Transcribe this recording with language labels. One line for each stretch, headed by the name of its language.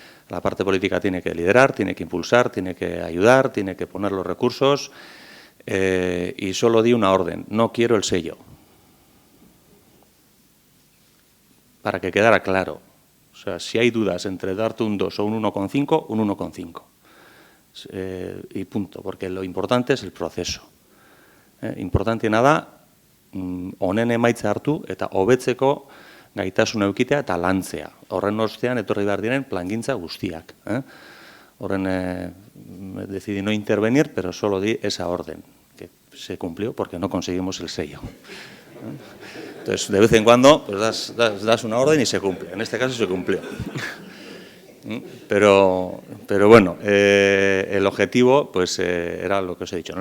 Spanish: La parte política tiene que liderar, tiene que impulsar, tiene que ayudar, tiene que poner los recursos y solo di una orden, no quiero el sello. Para que quedara claro. O sea, si hay dudas entre darte un 2 o un 1,5, un 1,5. Y punto, porque lo importante es el proceso. Importante nada,
Basque: honen emaitza hartu eta hobetzeko gaitasuna eukitea eta lantzea. Horren ostean etorri behar diren plangintza guztiak.
Spanish: Horren decidí no intervenir, pero solo di esa orden, que se cumplió porque no conseguimos el sello. Entonces, de vez en cuando pues das una orden y se cumple. En este caso se cumplió. Pero bueno, el objetivo pues era lo que os he dicho, ¿no?